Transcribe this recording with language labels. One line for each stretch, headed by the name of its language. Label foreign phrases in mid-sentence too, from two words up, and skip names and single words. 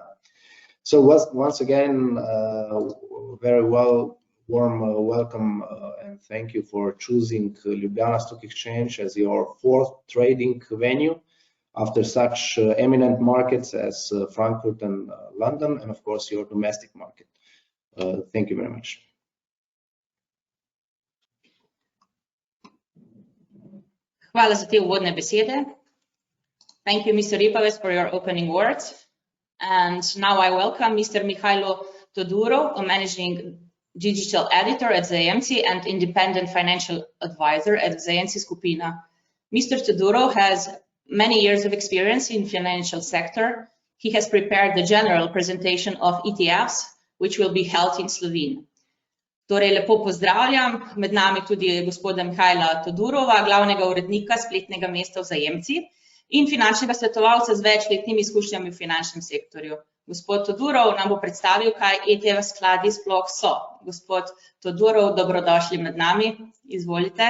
English: So once again, very warm welcome and thank you for choosing Ljubljana Stock Exchange as your 4th trading venue after such eminent markets as Frankfurt and London, and of course your domestic market. Thank you very much.
Slovenian: Hvala za te uvodne besede.
English: Thank you, Mr. Ipavec, for your opening words. And now I welcome Mr. Myhajlo Todurov, a managing digital editor at VZAJEMCI and independent financial advisor at VZAJEMCI SKUPINA. Mr. Todurov has many years of experience in financial sector. He has prepared the general presentation of ETFs, which will be held in Slovene.
Slovenian: Torej, lepo pozdravljam, med nami tudi gospoda Myhajla Todurova, glavnega urednika spletnega mesta VZAJEMCI in finančnega svetovalca z večletnimi izkušnjami v finančnem sektorju. Gospod Todurov nam bo predstavil, kaj ETF skladi sploh so. Gospod Todurov, dobrodošli med nami, izvolite.